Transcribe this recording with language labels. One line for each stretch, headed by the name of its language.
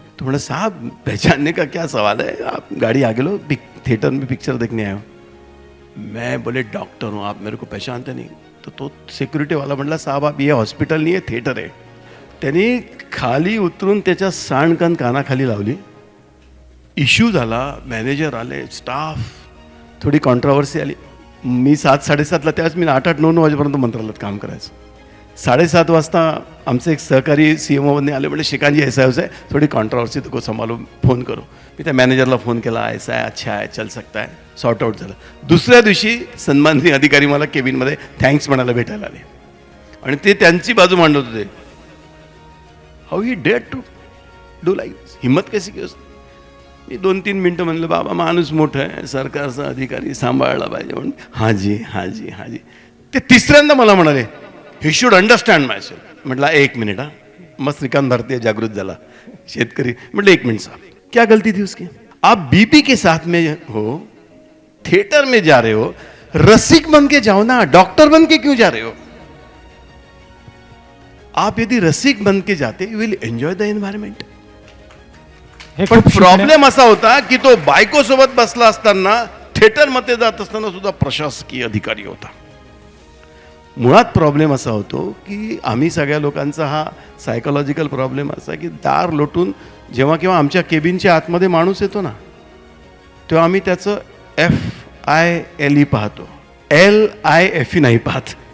Hindi: तो म्हणे, साहब पहचानने का क्या सवाल है, आप गाड़ी आगे लो, थिएटर में पिक्चर देखने आए हो. मैं बोले, डॉक्टर हूँ, आप मेरे को पहचानते नहीं.
Marathi: तो सिक्युरिटी वाला म्हणला,
Hindi: साहब आप ये हॉस्पिटल नहीं है,
Marathi: थिएटर आहे. त्यांनी खाली उतरून त्याच्या सांडकन कानाखाली लावली. इश्यू झाला, मॅनेजर आले, स्टाफ, थोडी कॉन्ट्रावर्सी आली. मी 7-7:30ला, त्यावेळेस मी 8-9 वाजेपर्यंत मंत्रालयात काम करायचं. 7:30 वाजता आमचे एक सहकारी CMO आले, म्हणजे शिकांजी
Hindi: ऐसा है, थोडी कॉन्ट्रावर्सी तुको संभालो, फोन करो.
Marathi: मी त्या मॅनेजरला फोन केला, ऐसा आहे, अच्छा आहे,
Hindi: चल सकता है,
Marathi: सॉर्ट आउट झालं. दुसऱ्या दिवशी सन्माननीय अधिकारी मला केबिनमध्ये थँक्स म्हणायला भेटायला आले, आणि ते त्यांची बाजू मांडत होते.
English: how he dare to do like,
Marathi: हिम्मत कशी की असते. मी 2-3 मिनटं म्हणलं, बाबा माणूस मोठं आहे, सरकारचा अधिकारी सांभाळला पाहिजे म्हणून. हाजी हाजी हाजी. ते तिसऱ्यांदा मला म्हणाले,
English: He should understand myself.
Marathi: म्हटलं, 1 मिनिट हा. मग श्रीकांत भारतीय जागृत झाला, शेतकरी.
Hindi: म्हटलं, 1 मिनट साहब, क्या गलती थी उसकी? आप BP के साथ में हो, थिएटर में जा रहे हो, रसिक बन के जाओ ना, डॉक्टर बन के क्यों जा रहे हो? आप यदि रसिक बन के जाते,
English: You will enjoy the environment.
Marathi: पण प्रॉब्लेम असा होता की तो बायको सोबत बसला असताना, थिएटरमध्ये जात असताना सुद्धा प्रशासकीय अधिकारी होता. मुळात प्रॉब्लेम असा होतो की आम्ही सगळ्या लोकांचा हा सायकोलॉजिकल प्रॉब्लेम असा की दार लोटून जेव्हा केव्हा आमच्या केबिनच्या आतमध्ये माणूस येतो ना, तेव्हा आम्ही त्याचं FILE पाहतो, LIFE नाही पाहत.